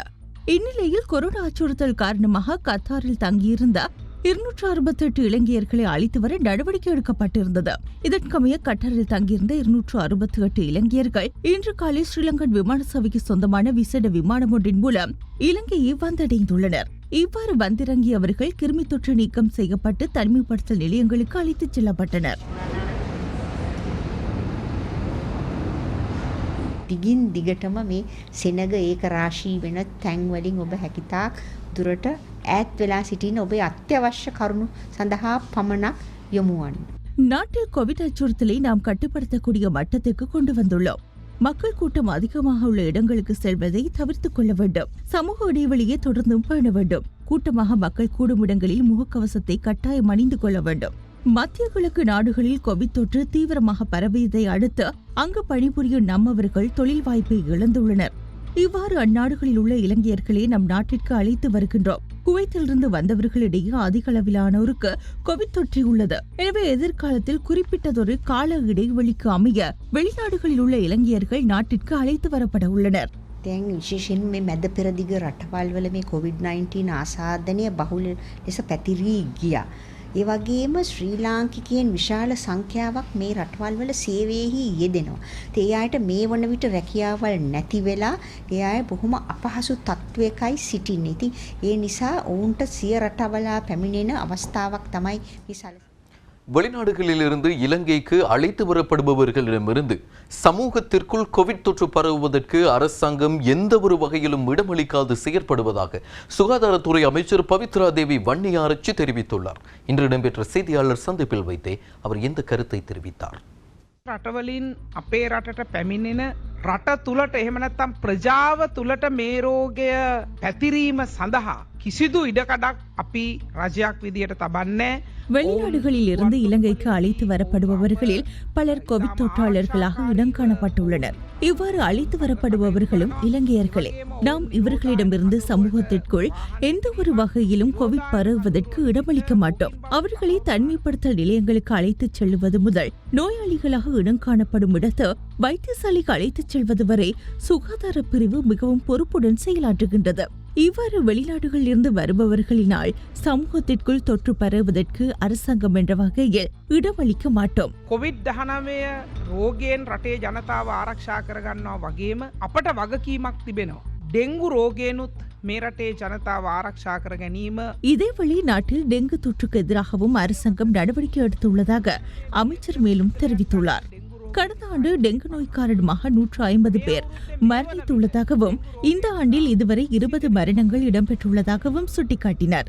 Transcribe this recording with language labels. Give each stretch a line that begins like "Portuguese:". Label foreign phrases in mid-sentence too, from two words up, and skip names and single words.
Tamil: இந்நிலையில் கொரோனா அச்சுறுத்தல் காரணமாக கத்தாரில் தங்கியிருந்த 268 இலங்கையர்களை அழைத்து வர நடவடிக்கை எடுக்கப்பட்டிருந்தது. இதற்கமைய கட்டாரில் தங்கியிருந்த 268 இலங்கையர்கள் இன்று காலை ஸ்ரீலங்கன் விமான சேவைக்கு சொந்தமான விசேட விமானம் ஒன்றின் மூலம் இலங்கையை வந்தடைந்துள்ளனர். இவ்வாறு வந்திறங்கிய அவர்கள் கிருமி தொற்று நீக்கம் செய்யப்பட்டு தனிமைப்படுத்தல் நிலையங்களுக்கு அழைத்துச் செல்லப்பட்டனர்.
Sinhala: දිගින් දිගටම මේ සෙනග ඒක රාශී වෙන තැන් වලින් ඔබ හැකිතාක් දුරට ඈත් වෙලා සිටින ඔබේ අත්‍යවශ්‍ය කරුණු සඳහා පමණක් යොමු වන්න.
Tamil: நாட்டில் கோவிட் அச்சுறுத்தலை நாம் கட்டுப்படுத்தக்கூடிய மட்டத்திற்கு கொண்டு வந்துள்ளோம். மக்கள் கூட்டம் அதிகமாக உள்ள இடங்களுக்கு செல்வதை தவிர்த்துக் கொள்ள வேண்டும். சமூக இடைவெளியை தொடர்ந்தும் பேண வேண்டும். கூட்டமாக மக்கள் கூடும் இடங்களில் முகக்கவசத்தை கட்டாயம் அணிந்து கொள்ள வேண்டும். மத்திய கிழக்கு நாடுகளில் கோவிட் தொற்று தீவிரமாக பரவியதை அடுத்து அங்கு பணிபுரியும் நம்மவர்கள் தொழில் வாய்ப்பை இழந்துள்ளனர். இவ்வாறு அந்நாடுகளில் உள்ள இலங்கையர்களை நம் நாட்டிற்கு அழைத்து வருகின்றோம். குவைத்திலிருந்து வந்தவர்களிடையே அதிக அளவிலானோருக்கு கோவிட் தொற்றியுள்ளது. எனவே எதிர்காலத்தில் குறிப்பிட்டதொரு கால இடைவெளிக்கு அமைய வெளிநாடுகளில் உள்ள இலங்கையர்கள் நாட்டிற்கு அழைத்து வரப்பட உள்ளனர்.
Sinhala: දැන් විශේෂයෙන් මේ මැද පෙරදිග රටවල් වල මේ COVID-19 ආසාදනය බහුල ලෙස පැතිරී ගියා. ඒ වගේම ශ්‍රී ලාංකිකයන් විශාල සංඛ්‍යාවක් මේ රටවල් වල සේවයේහි යෙදෙනවා. ඒ අයට මේ වන විට රැකියාවල් නැති වෙලා ඒ අය බොහොම අපහසු තත්වයකයි සිටින්නේ. ඉතින් ඒ නිසා ඔවුන්ට සිය රටවල පැමිණෙන අවස්ථාවක් තමයි මේ
Tamil: வெளிநாடுகளிலிருந்து இலங்கைக்கு அழைத்து வரப்படுபவர்களிடமிருந்து சமூகத்திற்குள் கோவிட் தொற்று பரவுவதற்கு அரசாங்கம் எந்த ஒரு வகையிலும் இடமளிக்காது செயற்படுவதாக சுகாதாரத்துறை அமைச்சர் பவித்ரா தேவி வன்னியாராய்ச்சி தெரிவித்துள்ளார். இன்று இடம்பெற்ற செய்தியாளர் சந்திப்பில் வைத்தே அவர் இந்த கருத்தை தெரிவித்தார்.
Sinhala: රටවලින් අපේ රටට පැමිණෙන රට තුළට එහෙම නැත්නම් ප්‍රජාව තුළට මේ රෝගය පැතිරීම සඳහා කිසිදු ඉඩකඩක් අපි රජයක් විදියට තබන්නේ.
Tamil: வெளிநாடுகளில் இருந்து இலங்கைக்கு அழைத்து வரப்படுபவர்களில் பலர் கோவிட் தொற்றாளர்களாக இடம் காணப்பட்டுள்ளனர். இவ்வாறு அழைத்து வரப்படுபவர்களும் இலங்கையர்களே. நாம் இவர்களிடமிருந்து சமூகத்திற்குள் எந்த ஒரு வகையிலும் கோவிட் பரவுவதற்கு இடமளிக்க மாட்டோம். அவர்களை தனிமைப்படுத்தல் நிலையங்களுக்கு அழைத்துச் செல்வது முதல் நோயாளிகளாக இடம் காணப்படும் இடத்து வைத்தியசாலைக்கு அழைத்துச் செல்வது வரை சுகாதார பிரிவு மிகவும் பொறுப்புடன் செயலாற்றுகின்றது. இவ்வாறு வெளிநாடுகளில் இருந்து வருபவர்களினால் சமூகத்திற்குள் தொற்று பரவுவதற்கு அரசாங்கம் என்ற வகையில் இடமளிக்க மாட்டோம்.
Sinhala: COVID-19 රෝගයෙන් රටේ ජනතාව ආරක්ෂා කරගන්නවා වගේම අපට වගකීමක් තිබෙනවා. ඩෙන්ගු රෝගයනුත් මේ රටේ ජනතාව ආරක්ෂා කර ගැනීම.
Tamil: இதேவேளை நாட்டில் டெங்கு தொற்றுக்கு எதிராகவும் அரசாங்கம் நடவடிக்கை எடுத்துள்ளதாக அமைச்சர் மேலும் தெரிவித்துள்ளார். கடந்த ஆண்டு டெங்கு நோய் காரணமாக 150 பேர் மரணித்துள்ளதாகவும் இந்த ஆண்டில் இதுவரை 20 மரணங்கள் இடம்பெற்றுள்ளதாகவும் சுட்டிக்காட்டினார்.